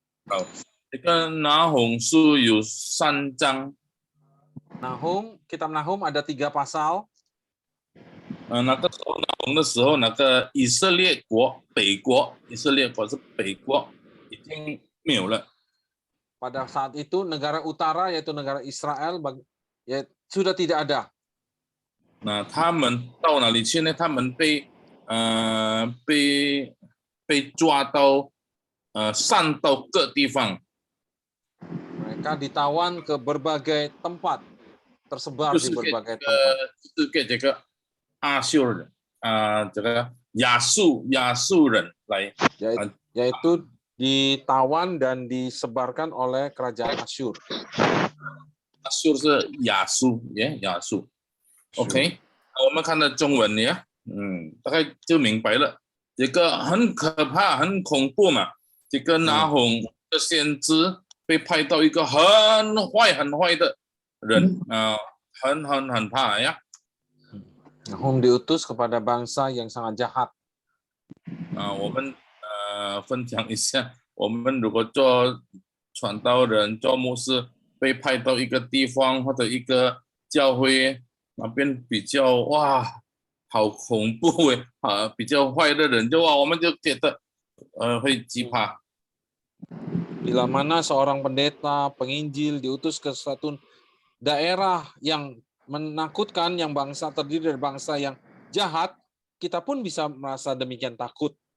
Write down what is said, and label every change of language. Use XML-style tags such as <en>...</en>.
<zh>好，这个拿红书有3章。</zh> <id>Kitab Nahum ada 3 pasal.</id> <zh>那个时候拿红的时候，那个以色列国北国，以色列国是北国，已经没有了。</zh> <id>Pada saat itu negara utara yaitu negara Israel sudah tidak ada.</id> <zh>那他们到哪里去呢？他们被抓到散到各地方。</zh> <id>Mereka ditawan ke berbagai tempat, tersebar di berbagai tempat.</id> <zh>就是给这个阿修人这个亚述人来，</zh> <id>yaitu ditawan dan disebarkan oleh kerajaan Asyur.</id> <zh>阿修是亚述，亚述。 OK， 我们看到中文呀，大概就明白了。这个很可怕、很恐怖嘛。这个拿红的先知被派到一个很坏的人很怕呀。</zh> <id>Nahum diutus kepada bangsa yang sangat jahat.</id> <zh>我们分享一下，我们如果做传道人、做牧师，被派到一个地方或者一个教会那边比较哇，好恐怖比较坏的人我们就觉得会惧怕。</zh> <id>Bila mana seorang pendeta, penginjil diutus ke suatu daerah yang menakutkan, yang bangsa terdiri dari bangsa yang jahat, kita pun bisa merasa demikian takut.</id>